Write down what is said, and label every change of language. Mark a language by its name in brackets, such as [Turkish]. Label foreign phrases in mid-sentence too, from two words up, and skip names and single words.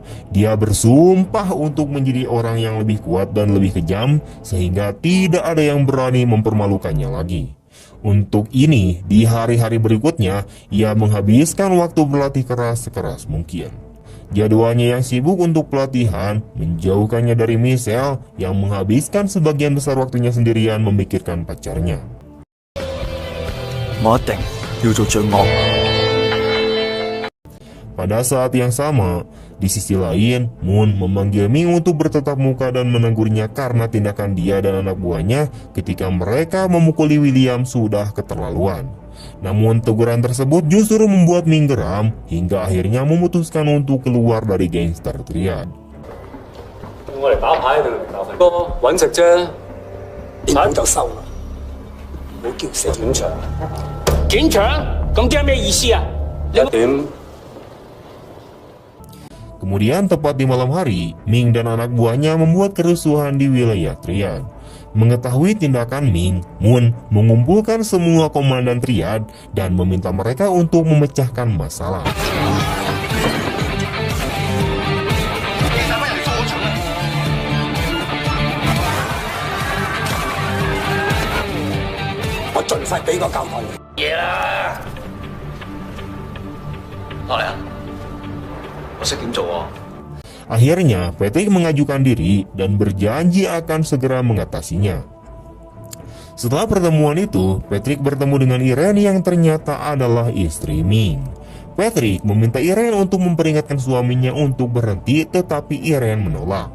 [Indonesian] Dia bersumpah untuk menjadi orang yang lebih kuat dan lebih kejam, sehingga tidak ada yang berani mempermalukannya lagi. Untuk ini, di hari-hari berikutnya, ia menghabiskan waktu berlatih keras sekeras mungkin. Jadwalnya yang sibuk untuk pelatihan menjauhkannya dari Michelle yang menghabiskan sebagian besar waktunya sendirian memikirkan pacarnya. [Cantonese] 我一定要做最惡。 [Indonesian] Pada saat yang sama, di sisi lain, Moon memanggil Ming untuk bertatap muka dan menegurnya karena tindakan dia dan anak buahnya ketika mereka memukuli William sudah keterlaluan. Namun teguran tersebut justru membuat Ming geram hingga akhirnya memutuskan untuk keluar dari gangster triad. [Cantonese] 我嚟打牌定嚟打份？哥揾食啫，你唔好就收啦，唔好叫死檢場。警長，咁即係咩意思啊？ 1點。 [Indonesian] Kemudian tepat di malam hari, Ming dan anak buahnya membuat kerusuhan di wilayah triad. Mengetahui tindakan Ming, Moon mengumpulkan semua komandan triad dan meminta mereka untuk memecahkan masalah. [Cantonese] 我盡快俾個交代你。嘢啦，落嚟啊！我識點做喎。 [Indonesian] Akhirnya, Patrick mengajukan diri dan berjanji akan segera mengatasinya. Setelah pertemuan itu, Patrick bertemu dengan Irene yang ternyata adalah istri Ming. Patrick meminta Irene untuk memperingatkan suaminya untuk berhenti, tetapi Irene menolak.